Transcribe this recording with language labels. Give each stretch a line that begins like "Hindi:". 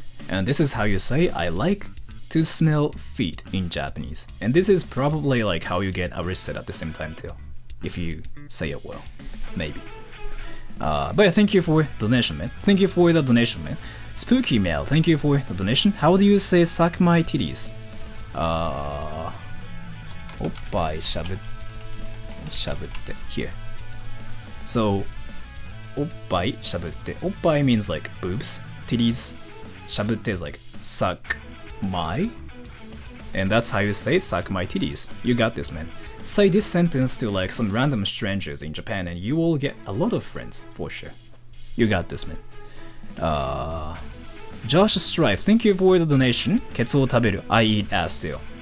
English: And this is how you say I like to smell feet in Japanese. And this is probably like how you get arrested at the same time too, if you say it well, maybe. But yeah, thank you for the donation, man. Thank you for the donation, man. Spooky Mail, thank you for the donation. How do you say suck my titties?
Japanese: おっぱいしゃぶって
English: here. So
Japanese: おっぱいしゃぶって
English: おっぱい means like boobs, titties. しゃぶって is like suck my, and that's how you say suck my titties. You got this, man. Say this sentence to like some random strangers in Japan and you will get a lot of friends for sure. You got this, man. Josh Strife, thank you for the donation.
Japanese: ケツを食べる
English: I eat ass too.